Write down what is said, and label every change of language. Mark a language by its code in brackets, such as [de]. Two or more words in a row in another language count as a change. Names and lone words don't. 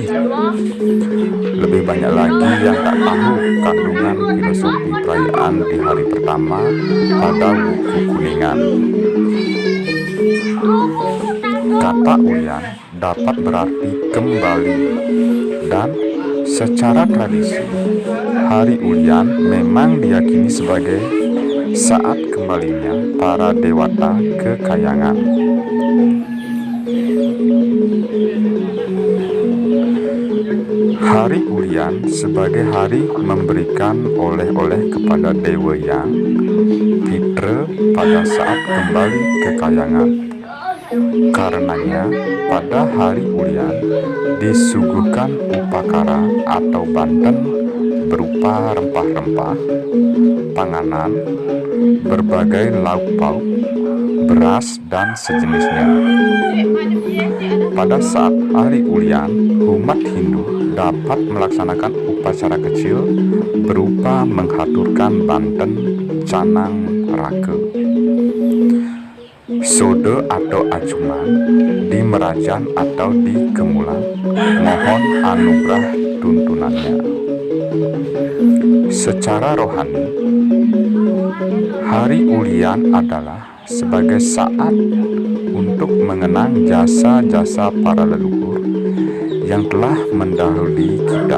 [id] Lebih banyak lagi yang tak tahu kandungan filosofi perayaan di hari pertama pada Wuku Kuningan. Kata Ulian dapat berarti kembali, dan secara tradisi Hari Ulian memang diyakini sebagai saat kembalinya para dewata ke Kayangan. Hari Ulian sebagai hari memberikan oleh-oleh kepada Dewa Yang Fitra pada saat kembali ke Kayangan. Karenanya pada hari Ulian disuguhkan upakara atau banten berupa rempah-rempah, panganan, berbagai lauk pauk, beras, dan sejenisnya. Pada saat hari Ulian, umat Hindu dapat melaksanakan upacara kecil berupa menghaturkan banten, canang, raka, sode atau acuman di merajan atau di kemulang, mohon anugerah tuntunannya. Secara rohani, Hari Ulian adalah sebagai saat untuk mengenang jasa-jasa para leluhur yang telah mendahului kita.